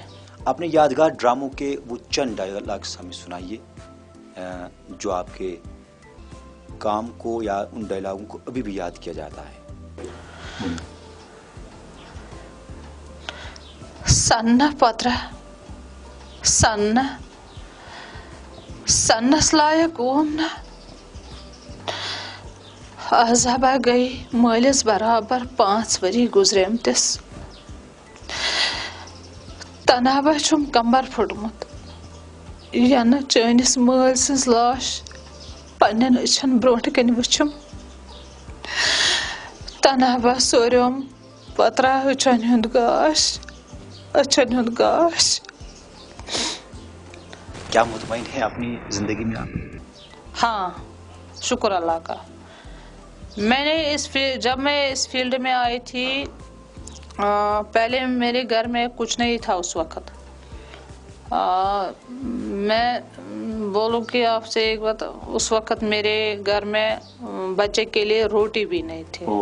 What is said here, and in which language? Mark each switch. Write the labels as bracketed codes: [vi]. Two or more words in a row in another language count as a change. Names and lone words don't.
[ur] اپنے یادگار ڈراموں کے وہ چند ڈائلاگس ہمیں سنائیے جو آپ کے کام کو یا ان ڈائلاگوں کو ابھی بھی یاد کیا جاتا ہے. [ks] سن پترہ سنس لائق اوم نا عذابہ گئی مالس برابر 5 ؤری گزریمتس. تنابہ چھم کمبر پھٹمت ینہ چٲنِس مٲلۍ سٕنٛز لاش پننٮ۪ن أچھن برونٛٹھ کنہِ وٕچھم. تنابہ سوریوم پترا أچھن ہُنٛد گاش. [ur] کیا مطمئن ہے اپنی زندگی میں آپ؟ ہاں، شکر اللہ کا. میں نے جب میں اس فیلڈ میں آئی تھی پہلے میرے گھر میں کچھ نہیں تھا اس وقت. میں بولوں کہ آپ سے ایک بات، اس وقت میرے گھر میں بچے کے لیے روٹی بھی نہیں تھی.